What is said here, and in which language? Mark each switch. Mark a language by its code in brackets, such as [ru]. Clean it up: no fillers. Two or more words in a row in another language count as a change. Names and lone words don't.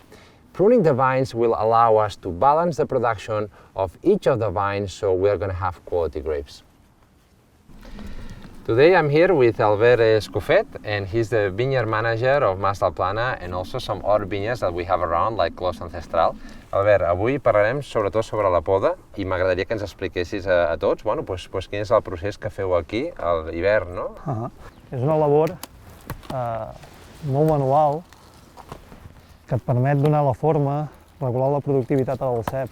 [en] Pruning the vines will allow us to balance the production of each of the vines, so we're going to have quality grapes. Today I'm here with Albert Escofet, and he's the vineyard manager of Mas del Plana and also some other vineyards that we have around, like Clos Ancestral. [ca] Albert, avui parlarem sobretot sobre la poda i m'agradaria que ens expliquessis a tots, bueno, quin és el procés que feu aquí a l'hivern, no? És una labor molt manual que et permet donar la forma, regular la productivitat del cep.